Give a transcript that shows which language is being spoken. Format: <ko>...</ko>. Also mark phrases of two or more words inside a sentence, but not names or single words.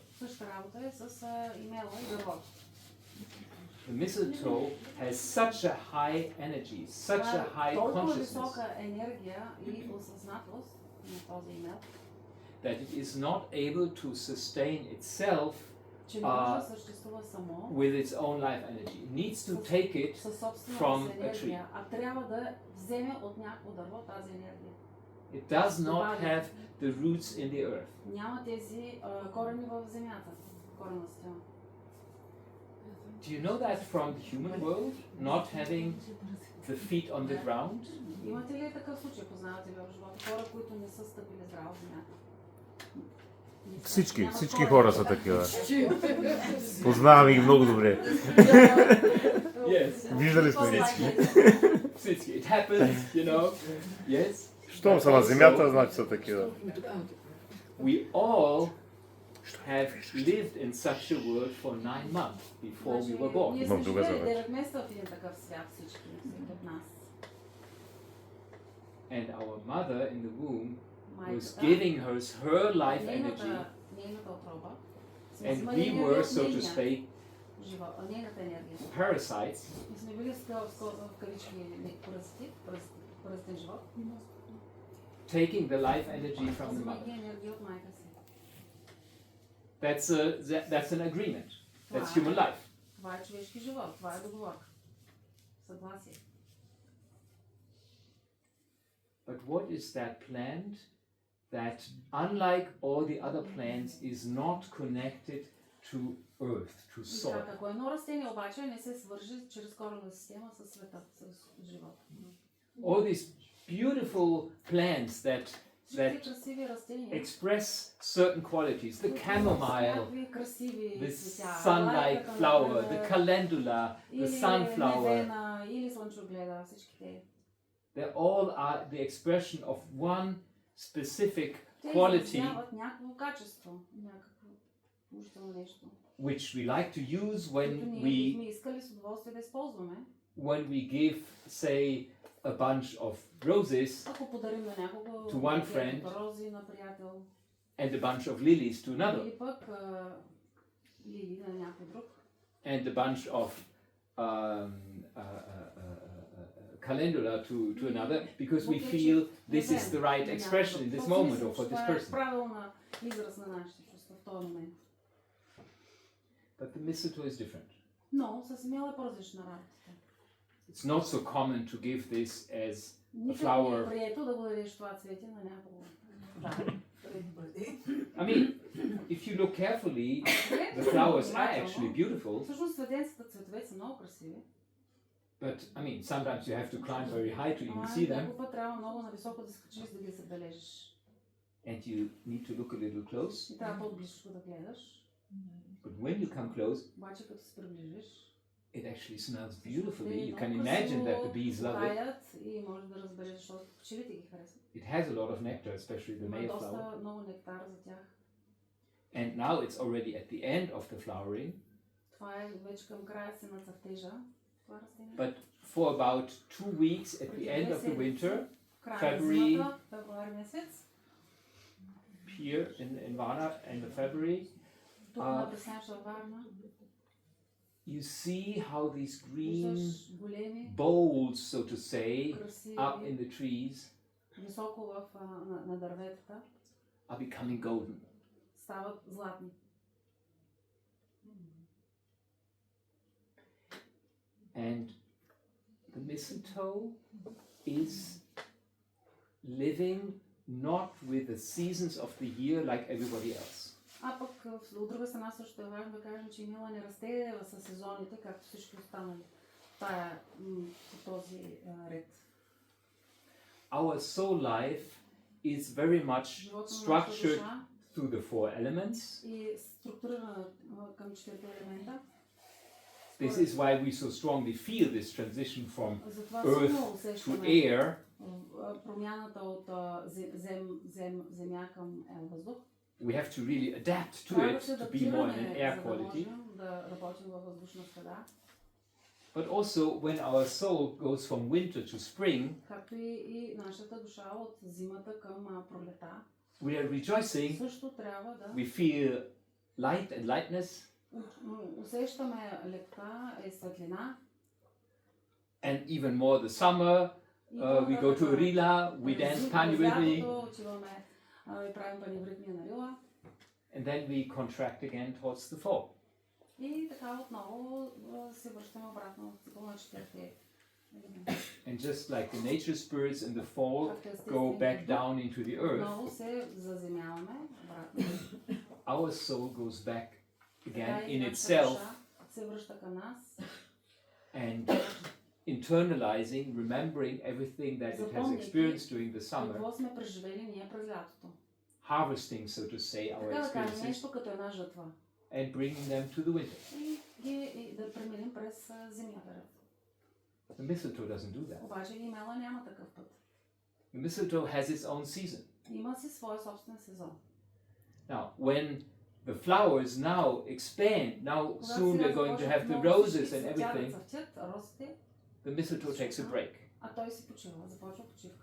<bg>Същата работа е с имела и дървото.</bg> <en>The mistletoe has such a high energy, such a high</en> <bg>толкова</bg> <en>consciousness,</en> <bg>висока енергия и осъзнатост на този имел,</bg> <en>that it is not able to sustain itself</en> <bg>че не може да съществува само</bg> <en>with its own life energy. It needs to take it</en> <bg>със собствената</bg> <en>from</en> <bg>си</bg> <en>a tree.</en> <bg>енергия, а трябва да вземе от някакво дърво тази енергия.</bg> <en>It does not have the roots in the earth.</en> <bg>Няма тези корени в земята, корена система.</bg> <en>Do you know that from the human world, not having the feet on the ground?</en> <bg>Имате ли такъв случай, познавате ли в живота? Хора, които не са стъпили здраво в земята. Всички хора са такива. Познаваме ги много добре.</bg> <en>Yes.</en> <bg>Виждали сме ги.</bg> <en>It happens, you know. Yes.</en> <bg>Щом са на земята, значи са такива.</bg> <en>We all have lived in such a world for 9 months before we were born.</en> <bg>Ние Имам сме друга живели задача. 9 месеца в един такъв свят всички от нас.</bg> <en>And our mother in the womb was</en> <bg>Майката,</bg> <en>giving her life energy,</en> <bg>нейната отроба, сме</bg> <en>and</en> <bg>взимали</bg> <en>we</en> <bg>енергия</bg> <en>were,</en> <bg>от</bg> <en>so to</en> <bg>нейния</bg> <en>speak,</en> <bg>живот, нейната енергия.</bg> <en>parasites</en> <bg>И сме били в кавички паразитен живот.</bg> <en>taking the life energy from the</en> <bg>Взимайки</bg> <en>mother.</en> <bg>енергия от майка си.</bg> <en>That's an agreement. That's</en> <bg>Това</bg> <en>human</en> <bg>е-</bg> <en>life.</en> <bg>Това е човешки живот, това е договорка. Съгласие.</bg> <en>But what is that plant that, unlike all the other plants, is not connected to earth, to</en> <bg>И</bg> <en>soil?</en> <bg>така, ако едно растение обаче не се свържи чрез коренна система с света, с живота.</bg> <en>All these beautiful plants that</en> <bg>Всички красиви растения,</bg> <en>express certain qualities, the chamomile,</en> <bg>някакви красиви</bg> <en>the</en> <bg>цветя,</bg> <en>sun-like</en> <bg>лайката,</bg> <en>flower, the</en> <bg>например,</bg> <en>calendula, the</en> <bg>или</bg> <en>sunflower,</en> <bg>невена, или слънчогледа, всички те.</bg> <en>they all are the expression of one specific</en> <bg>Те</bg> <en>quality</en> <bg>изразяват някакво качество, някакво положително нещо,</bg> <en>which we like to use</en> <bg>което ние бихме</bg> <en>when</en> <bg>искали с удоволствие да използваме.</bg> <en>we give, say, a bunch of roses</en> <bg>Ако подарим на някого</bg> <en>To one friend.</en> <bg>рози на приятел,</bg> <en>and a bunch of lilies to another,</en> <bg>или пък лили на някой друг,</bg> <en>and a bunch of um, calendula to another because we feel this is the right expression in this moment or for this person.</en> <bg>Правилна израз на нашите чувства в този момент.</bg> <en>But the mistletoe is different.</en> <bg>Но с мила е по-различна работа.</bg> <en>It's not so common to give this as a</en> <bg>Никак</bg> <en>flower.</en> <bg>не е прието да го дадеш това цвете на някого.</bg> <en>I mean, if you look carefully, the flowers are actually beautiful.</en> <bg>Всъщност цветенците цветове са много красиви.</bg> <en>But I mean, sometimes you have to climb very high to even see them,</en> <bg>Някой път трябва много нависоко да скачиш, да ги забележиш.</bg> <en>and you need to look a little close.</en> <bg>И трябва по-близко да гледаш.</bg> <en>But when you come close,</en> <bg>Обаче като се приближиш,</bg> <en>it actually smells beautifully. You can imagine that the bees love it.</en> <bg>И може да разбереш, защото пчелите ги харесват.</bg> <en>It has a lot of nectar, especially the</en> <bg>Има</bg> <en>male flower.</en> <bg>доста много нектар за тях. And now it's already at the end of the flowering. Това е вече към края си на цъфтежа. Това растение.</bg> <en>But for about 2 weeks at the end of the winter, February,</en> <bg>февруари месец,</bg> <en>here in Varna, end of February,</en> <bg>тук на пресенча Варна,</bg> <en>you see how these green</en> <bg>виждаш големи,</bg> <en>bowls, so to say,</en> <bg>красиви,</bg> <en>up in the trees</en> <bg>високо на дърветата,</bg> <en>are becoming golden.</en> <bg>стават златни.</bg> <en>And the mistletoe is living not with the seasons of the year like everybody else.</en> <bg>А пък от друга страна също е важно да кажем, че мила не расте със сезоните, както всички останали. Тая по този ред.</bg> <en>Our soul life is very much structured through the 4 elements.</en> <bg>И структурирана към 4 елемента.</bg> <en>This is why we so strongly feel this transition from</en> <bg>Затова</bg> <en>earth</en> <bg>силно</bg> <en>to</en> <bg>усещаме</bg> <en>air.</en> <bg>промяната от земя към въздух.</bg> <en>We have to really adapt to</en> <bg>Трябва</bg> <en>it</en> <bg>да се</bg> <en>to be more in an</en> <bg>адаптираме,</bg> <en>air</en> <bg>за да</bg> <en>quality.</en> <bg>можем да работим във въздушна среда.</bg> <en>But also when our soul goes from winter to spring,</en> <bg>Както и нашата душа от зимата към пролета.</bg> <en>we are rejoicing.</en> <bg>Също трябва да</bg> <en>We feel light and lightness.</en> <bg>усещаме лекта и светлина.</bg> <en>And even more the summer, we go to Rila, we dance Panivridmi,</en> <bg>Отиваме и правим панивритмия на Рила.</bg> <en>and then we contract again towards the fall.</en> <bg>И така отново се връщаме обратно в цикъл на 4 елементи.</bg> <en>And just like the nature spirits in the fall go back down into the earth,</en> <bg>Отново се заземяваме обратно.</bg> <en>our soul goes back again</en> <bg>Така и</bg> <en>in</en> <bg>нашата</bg> <en>itself</en> <bg>душа се връща към нас.</bg> <en>and internalizing, remembering everything that it has experienced during the summer,</en> <bg>Какво сме преживели ние през лятото.</bg> <en>harvesting, so to say, our</en> <bg>Така да кажем</bg> <en>experiences</en> <bg>нещо като една жътва.</bg> <en>and bringing them to the winter.</en> <bg>И да преминем през зимята.</bg> <en>The mistletoe doesn't do that.</en> <bg>Обаче имела няма такъв път.</bg> <en>The mistletoe has its own season.</en> <bg>Има си своя собствен сезон.</bg> <en>Now, when the flowers now expand, now soon they're going to have the roses and everything, the mistletoe takes a break.</en> <bg>А той си почива, започва почивка.</bg>